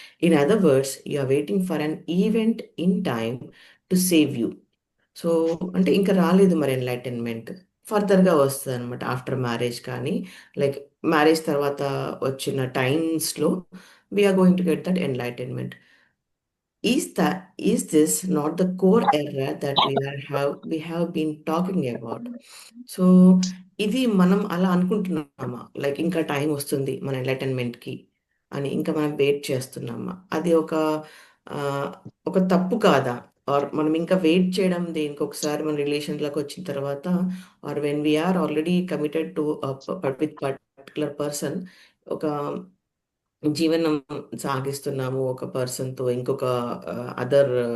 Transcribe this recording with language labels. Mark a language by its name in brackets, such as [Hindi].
[English] In other words you are waiting for an event in time to save you. [Telugu] So, అంటే ఇంకా రాలేదు మరి enlightenment. ఫర్దర్‌గా వస్తదనమాట. [English] after marriage కానీ, like marriage [Telugu] తర్వాత వచ్చిన టైమ్స్‌లో [English] We are going to get that enlightenment. Is this not the core error that we have been talking about? [Telugu] So, ఇది మనం అలా అనుకుంటున్నామా? లైక్ ఇంకా టైం వస్తుంది మన ఎన్‌లైటన్‌మెంట్‌కి అని ఇంకా మనం వెయిట్ చేస్తున్నామా? అది ఆహ్, ఒక తప్పు కాదా? ఆర్ మనం ఇంకా వెయిట్ చేయడం దేనికి? ఒకసారి మన రిలేషన్‌లోకొచ్చిన తర్వాత [English] or when we are already committed to with particular person [Telugu] ఒక జీవనం సాగిస్తున్నాము ఒక పర్సన్‌తో ఇంకొక అదర్